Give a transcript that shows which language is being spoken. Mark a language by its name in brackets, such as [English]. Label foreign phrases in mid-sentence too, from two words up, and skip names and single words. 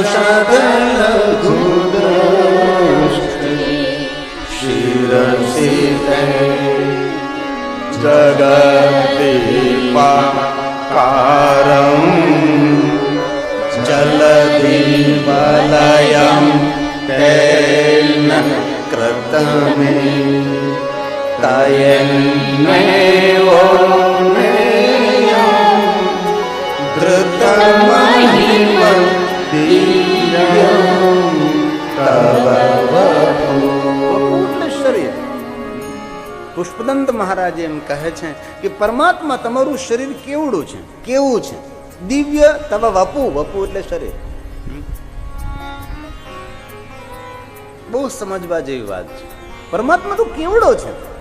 [Sanskrit] शिरसिते जगदीपाकारं जलधिवलयं तेन कृतमे तयन्मेवो धृतमहिमं दिव्यं तव शरीर. [Gujarati] પુષ્પદંત મહારાજ એમ કહે છે કે પરમાત્મા તમારું શરીર કેવડું છે, કેવું છે? [Sanskrit] દિવ્ય તવ વપુ, [Gujarati] વપુ એટલે શરીર. બહુ સમજવા જેવી વાત છે. પરમાત્મા તો કેવડો છે.